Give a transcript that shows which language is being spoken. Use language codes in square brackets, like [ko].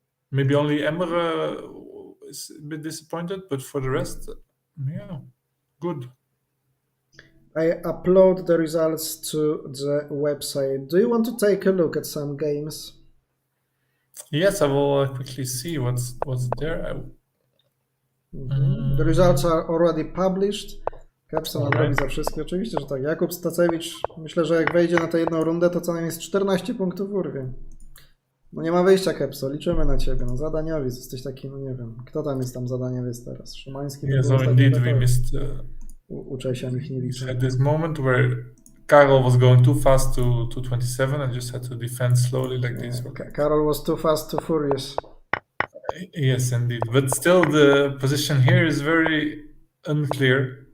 [en] Maybe only Emre is a bit disappointed, but for the rest, yeah, good. I upload the results to the website. Do you want to take a look at some games? Yes, I will quickly see what's there. The results are already published. [pl] Capson robi za wszystkie. Oczywiście, że tak. Jakub Stacewicz, myślę, że jak wejdzie na tę jedną rundę, to co najmniej z 14 punktów urwie. No nie ma wyjścia, Kepso, liczymy na ciebie. No zadaniowiec, jesteś taki, no nie wiem. Kto tam jest zadaniowiec teraz? Szymański? [en] Yeah, so indeed we missed... [pl] U Czesia nikt nie liczy. [en] At this moment where Karol was going too fast to 27 and just had to defend slowly like this. Karol was too fast, too furious. Yes, indeed. But still the position here is very unclear.